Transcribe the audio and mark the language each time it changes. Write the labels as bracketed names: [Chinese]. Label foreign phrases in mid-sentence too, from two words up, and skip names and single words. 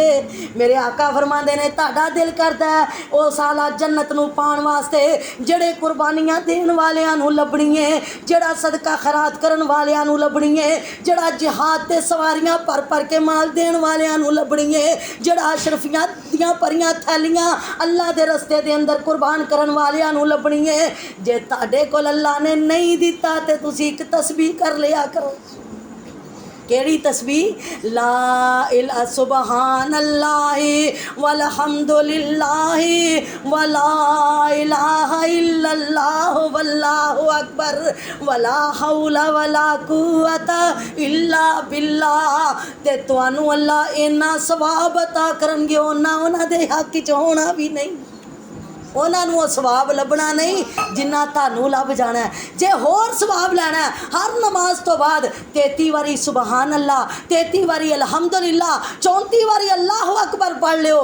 [Punjabi] میرے آقا فرماندے نے تہاڈا دل کردا ہے او سالا جنت نوں پاؤن واسطے جیہڑی قربانیاں دین والیاں نوں لبھنی ہے، جیہڑی صدقہ خیرات کرن والیاں نوں لبھنی ہے، جیہڑی جہاد تے سواریاں بھر بھر کے مال دین والیاں نوں لبھنی ہے، جیہڑی اشرفیاں دیاں بھریاں تھیلیاں اللہ دے رستے دے اندر قربان کرن والیاں نوں لبھنی ہے. جے تہاڈے کول اللہ نے نہیں دتا تے تسیں اک تسبیح کر لیا کرو. کیہڑی تسبیح? [Arabic] لا إله سبحان الله والحمد لله ولا إله إلا الله والله أكبر ولا حول ولا قوة إلا بالله. [Punjabi] تے تہانوں اللہ اینا ثواب عطا کرنگے اونا انہاں دے حق چ ہونا وی نہیں، انہاں نے ثواب لبھنا نہیں جنا تہانوں لبھ جانا ہے. جے ہور ثواب لینا ہے ہر نماز توں بعد 33 واری [Arabic] سبحان الله, [Punjabi] 33 واری الحمدللہ، 34 واری [Arabic] الله أكبر [Punjabi] پڑھ لیو.